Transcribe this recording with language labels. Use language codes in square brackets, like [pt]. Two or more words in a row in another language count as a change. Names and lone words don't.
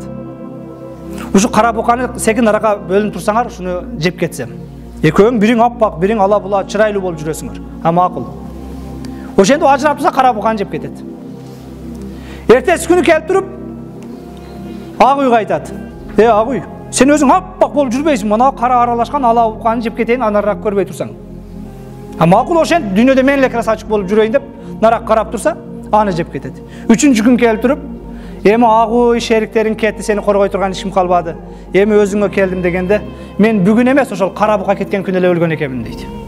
[ky] Ушу кара буканы секин арага бөлүнүп турсаңар, ушуну жеп кетсем. Экөөң бириң аппак, бириң ала була чырайлуу болуп жүрөсүңөр. Макул. Ошентип ажырап турса кара буканы жеп кетет. Эртеси күнү келип туруп ак уйга айтат. Ак уй, сен өзүң аппак болуп жүрбөйсүң, мына кара аралашкан ала буканы жеп кетейин, анарак көрбөй турсаң. Макул ошент дүйнөдө мен эле красавчик болуп жүрөйүн деп нарак карап турса, аны жеп кетет. Үчүнчү күн келип туруп, эми агуй шериктериң кетти, сени коргой турган ишим калбады. Эми өзүңө келдим дегенде, мен бүгүн эмес, ошол кара бука кеткен күнү эле өлгөн экенмин дейт.